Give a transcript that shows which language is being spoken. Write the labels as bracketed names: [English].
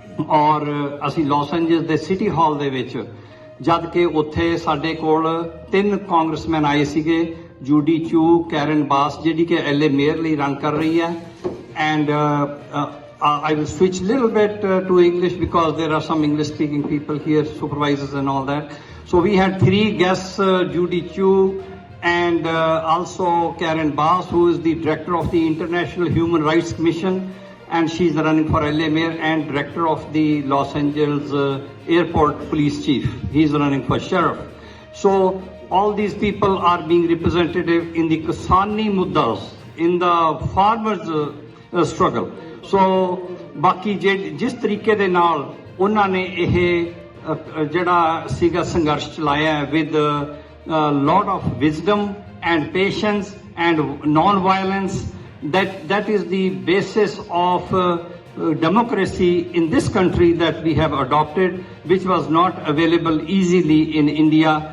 [Punjabi] ਔਰ ਅਸੀਂ Las Angeles ਦੇ ਸਿਟੀ ਹਾਲ ਦੇ ਵਿੱਚ ਜਦ ਕਿ ਉੱਥੇ ਸਾਡੇ ਕੋਲ 3 ਕਾਂਗਰਸਮੈਨ ਆਏ ਸੀਗੇ, ਜੂਡੀ ਚੂ, ਕੈਰਨ ਬਾਸ ਜਿਹੜੀ ਕਿ LA ਮੇਅਰ ਲਈ ਰਨ ਕਰ ਰਹੀ ਹੈ, [English] And I will switch a little bit to English because there are some English speaking people here, supervisors and all that. So we had 3 guests, Judy Chu and also Karen Bass, who is the director of the International Human Rights Commission, and she's running for LA Mayor, and director of the Los Angeles Airport Police Chief. He's running for sheriff. So all these people are being representative in the Kisani Muddas, in the farmers' struggle. [Punjabi] ਸੋ ਬਾਕੀ ਜਿਸ ਤਰੀਕੇ ਦੇ ਨਾਲ ਉਹਨਾਂ ਨੇ ਇਹ ਜਿਹੜਾ ਸੀਗਾ ਸੰਘਰਸ਼ ਚਲਾਇਆ [English] With lot of wisdom and patience and non violence, that is the basis of democracy in this country that we have adopted, which was not available easily in India.